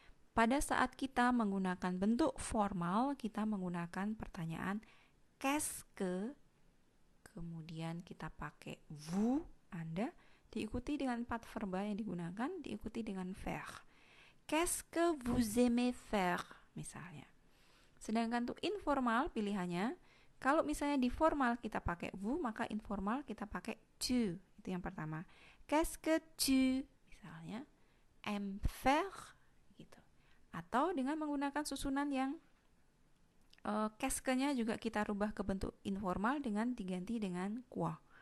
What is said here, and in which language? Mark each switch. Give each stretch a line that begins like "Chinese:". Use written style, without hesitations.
Indonesian: Pada saat kita menggunakan bentuk formal, kita menggunakan pertanyaan qu'est-ce que, kemudian kita pakai vous, Anda, diikuti dengan 4 verba yang digunakan, diikuti dengan faire.
French: Qu'est-ce que vous aimez faire, misalnya.
Indonesian: Sedangkan untuk informal pilihannya, kalau misalnya di formal kita pakai vous, maka informal kita pakai tu. Itu yang pertama.
French: Qu'est-ce que tu,
Indonesian: misalnya,
French: aimes faire,
Indonesian: gitu. Atau dengan menggunakan susunan yang casque-nya juga kita rubah ke bentuk informal dengan diganti dengan quoi.